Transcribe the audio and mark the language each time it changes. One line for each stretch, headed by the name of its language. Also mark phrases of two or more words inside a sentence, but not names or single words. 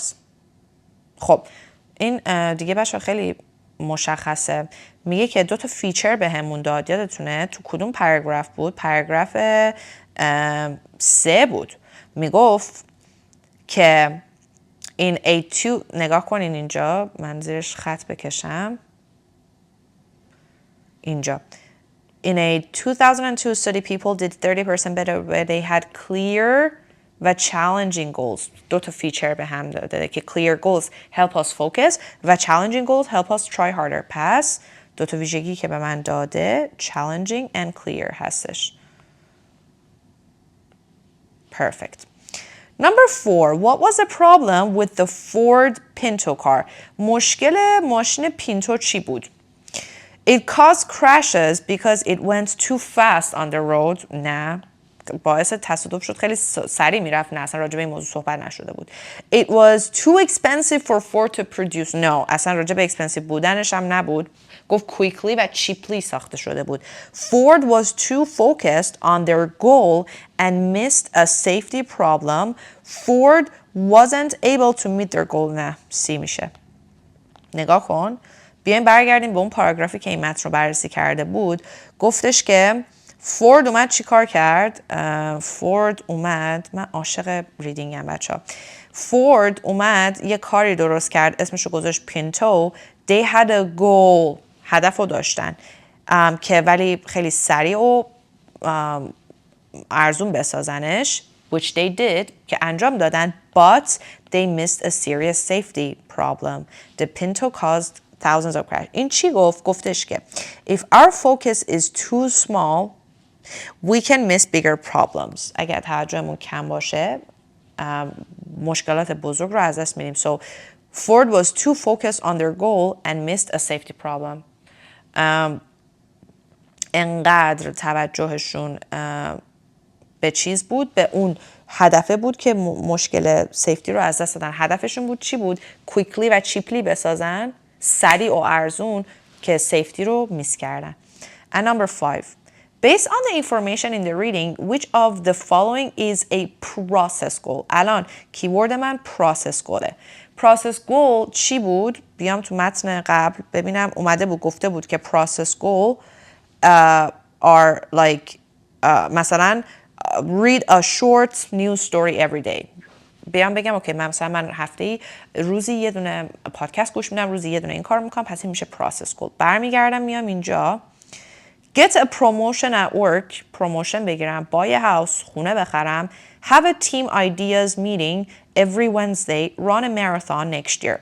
Persian: خب این دیگه بچه خیلی مشخصه. میگه که دو تا فیچر به همون داد. یادتونه تو کدوم پاراگراف بود؟ پاراگراف 3 بود. میگفت که این A2 نگاه کنین اینجا، من زیرش خط بکشم اینجا.
English: In a 2002 study people did 30% better where they had clear و challenging goals.
Persian: دو تا فیچر به هم داده که
English: clear goals help us focus و challenging goals help us try harder.
Persian: پس دو تا ویژگی که به من داده
English: challenging and clear
Persian: هستش.
English: Perfect. Number 4. What was the problem with the Ford Pinto car?
Persian: مشکل ماشین پینتو چی بود؟
English: It caused crashes because it went too fast on the road.
Persian: نه. باعث تصادف شد، خیلی سریع میرفت. نه اصلا راجع به این موضوع صحبت نشده بود.
English: It was too expensive for Ford to produce. No.
Persian: اصلا راجع به expensive بودنش هم نبود. گفت quickly و cheaply ساخته شده بود.
English: Ford was too focused on their goal and missed a safety problem. Ford wasn't able to meet their goal.
Persian: نه سی میشه. نگاه کن. بیایم برگردیم به اون پاراگرافی که این متن رو بررسی کرده بود. گفتش که فورد اومد چی کار کرد؟ فورد اومد، من عاشق ریدینگم بچه ها. فورد اومد یه کاری درست کرد، اسمشو گذاشت پینتو.
English: They had a goal.
Persian: هدف رو داشتن که ولی خیلی سریع و ارزون بسازنش.
English: Which they did
Persian: که انجام دادن.
English: But they missed a serious safety problem. The Pinto caused thousands of crashes.
Persian: این چی گفت؟ گفتش که
English: if our focus is too small we can miss bigger problems.
Persian: اگر توجهمون کم باشه مشکلات بزرگ رو از دست میدیم.
English: So Ford was too focused on their goal and missed a safety problem.
Persian: انقدر توجهشون به چیز بود، به اون هدفه بود که مشکل سیفتی رو از دست دادن. هدفشون بود چی بود؟ quickly و cheaply بسازن، سریع و ارزون، که سیفتی رو میس کردن.
English: And number 5. Based on the information in the reading, which of the following is a process goal?
Persian: الان کیورد من
English: process goal
Persian: ه.
English: process goal
Persian: چی بود؟ بیام تو متن قبل ببینم. اومده بود گفته بود که
English: process goal are like مثلا read a short news story every day.
Persian: بیام بگم اوکی من هفته‌ای روزی یه دونه پادکست گوش میدم، روزی یه دونه این کار میکنم، پس این میشه
English: process goal.
Persian: برمیگردم میام اینجا
English: get a promotion at work، promotion بگیرم، buy a house،
Persian: خونه بخرم،
English: have a team ideas meeting every Wednesday, run a marathon next year.